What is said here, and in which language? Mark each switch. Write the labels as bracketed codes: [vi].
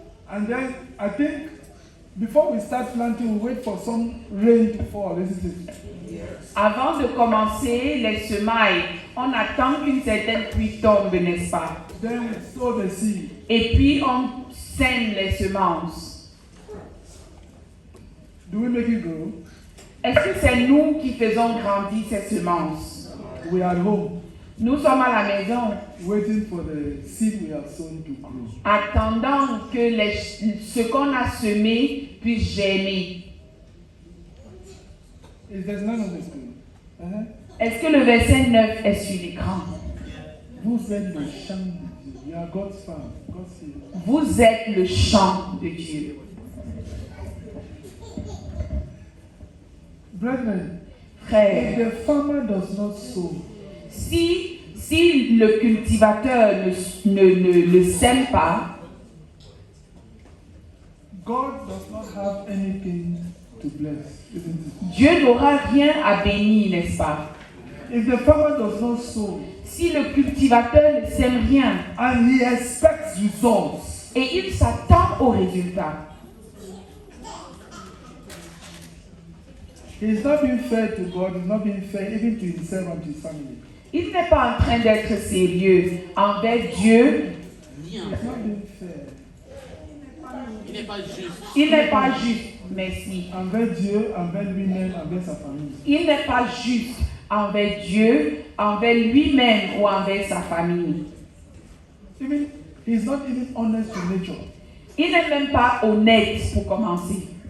[en] And then I think before we start planting, we wait for some rain to fall, isn't it? [fr] Avant de commencer les semailles, on attend qu'une certaine pluie tombe, n'est-ce pas? [en] Then we sow the seed. [fr] Et puis on sème les semences. [en] Do we make it grow? [fr] Est-ce que c'est nous qui faisons grandir ces semences? [en] We are at home. [fr] Nous sommes à la maison. [en] Waiting for the seed we have sown to grow. [fr] Attendant que ce qu'on a semé puisse germer. [en] Is there none on the screen? [fr] Est-ce que le verset 9 est sur l'écran? Vous êtes le champ de Dieu. [en] You are God's farm. God's field. [fr] Vous êtes le champ de Dieu. [en] Brethren, [fr] frères, [en] if the farmer does not sow, [fr] si le cultivateur ne le sème pas, [en] God does not have anything to bless, isn't it? [fr] Dieu n'aura rien à bénir, n'est-ce pas? [en] If the farmer does not sow, [fr] si le cultivateur ne sème rien, [en] and he expects results, [fr] et il s'attend aux résultats, [en] he is not being fair to God, he is not being fair even to himself and to his family. [fr] Il n'est pas en train d'être sérieux envers Dieu. [en] He is not being fair. [fr] Il n'est pas juste. Il n'est pas juste, merci. Envers Dieu, envers lui-même, envers sa famille. Il n'est pas juste envers Dieu, envers lui-même ou envers sa famille. [en] Even, he is not even honest to nature. [fr] Il n'est même pas honnête pour commencer.